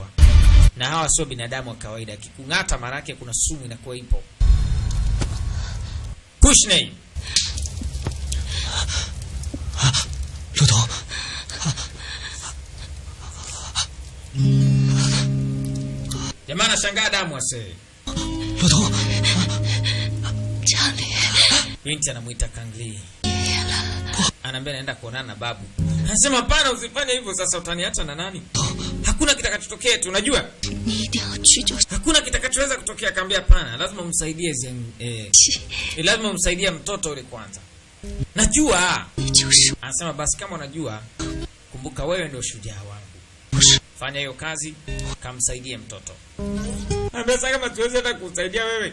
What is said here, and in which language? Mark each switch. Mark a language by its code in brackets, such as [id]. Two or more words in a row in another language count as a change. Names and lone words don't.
[sw] Na hawa sio binadamu wa kawaida. Kikungata maana yake kuna sumu inakuwa ipo. Kushney. [zh] 骆驼， [sw] Jamaa anashangaa damu ase. [zh] 骆驼，家里 [sw] Binti anamuita Kangli. Anaambia naenda kuonana na babu. Anasema hapana, usifanye hivyo, sasa utaniacha na nani? Hakuna kitakachotokea tu, unajua? [zh] 你一定要去就 [sw] Hakuna kitakachoweza kutokea. Akaambia hapana, lazima umsaidie lazima umsaidie mtoto yule kwanza. Najua. [zh] 就是 [sw] Anasema basi kama unajua, kumbuka wewe ndio shujaa wangu. Fanya hiyo kazi, kamsaidie mtoto. Anambia sasa kama tuweze hata kusaidia wewe.